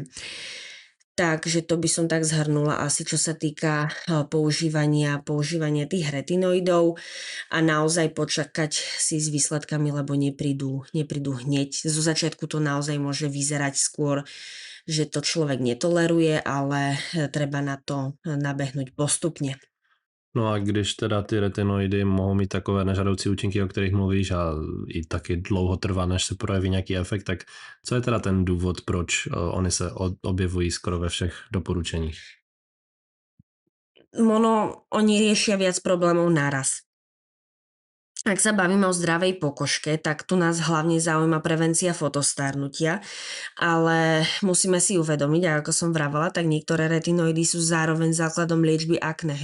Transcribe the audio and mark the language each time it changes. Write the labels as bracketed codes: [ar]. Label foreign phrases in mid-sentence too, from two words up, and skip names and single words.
[sk] Takže to by som tak zhrnula asi, čo sa týka používania tých retinoidov a naozaj počakať si s výsledkami, lebo neprídu hneď. Zo začiatku to naozaj môže vyzerať skôr, že to človek netoleruje, ale treba na to nabehnúť postupne. [cs] No a když teda ty retinoidy mohou mít takové nežádoucí účinky, o kterých mluvíš a i taky dlouho trvá, než se projeví nějaký efekt, tak co je teda ten důvod, proč oni se objevují skoro ve všech doporučeních? [sk] Oni riešia viac problémov naraz. Ak sa bavíme o zdravej pokožke, tak tu nás hlavne zaujíma prevencia fotostárnutia, ale musíme si uvedomiť, a ako som vravala, tak niektoré retinoidy sú zároveň základom liečby akné.